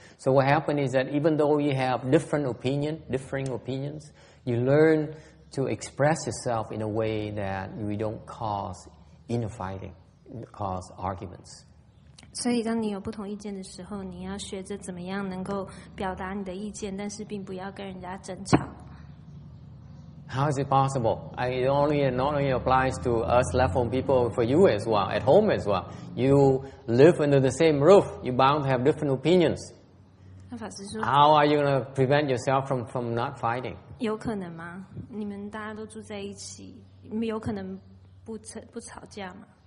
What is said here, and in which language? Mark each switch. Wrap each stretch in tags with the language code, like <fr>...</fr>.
<en>So what happens is that even though you have differing opinions, you learn to express yourself in a way that we don't cause inner fighting, cause arguments.</en> <zh>所以当你有不同意见的时候，你要学着怎么样能够表达你的意见，但是并不要跟人家争吵。</zh> <en>How is it possible? It not only applies to us left-home people, for you as well, at home as well. You live under the same roof. You're bound to have different opinions.</en> <zh>那法师说</zh> <en>How are you going to prevent yourself from not fighting?</en> <zh>有可能吗？你们大家都住在一起，你们有可能不吵架吗？</zh>